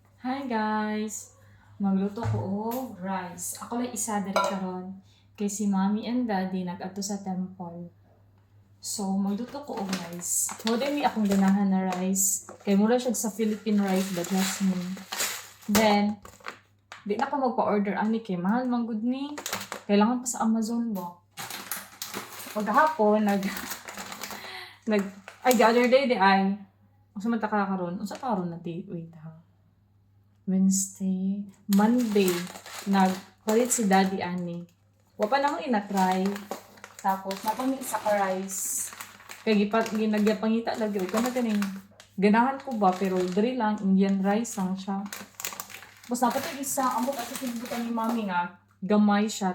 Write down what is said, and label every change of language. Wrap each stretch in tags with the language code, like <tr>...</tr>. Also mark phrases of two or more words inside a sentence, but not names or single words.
<en>Hi guys!</en> <ceb>Magluto ko og rice. Ako lang isa diri karon kay si</ceb> <en>mommy and daddy</en> <ceb>nag-adto sa temple. So magluto ko og rice. Mo din mi akong ganahan na rice kay mura siya sa</ceb> <en>Philippine rice but jasmine.</en> <ceb>Then di na ko magpa-order ani kay mahal man gud ni. Kailangan pa sa Amazon ba. Paghapon nag ay</ceb> <en>the other day</en> <ceb>di ay unsa man ta karon? Unsa karon na di?</ceb> <en>Wait ha. Wednesday, Monday,</en> <ceb>nagpalit si Daddy ani. Wa pa na ako ina-try. Tapos, napamit sa rice. Kaya ginagpangita lagi.</ceb> <tl>Huwag ka na ganing.</tl> <ceb>Ganahan ko ba, pero diri lang, Indian rice lang siya. Tapos, dapat yung isa, ambot at kinibutan ni mami nga, gamay siya.</ceb>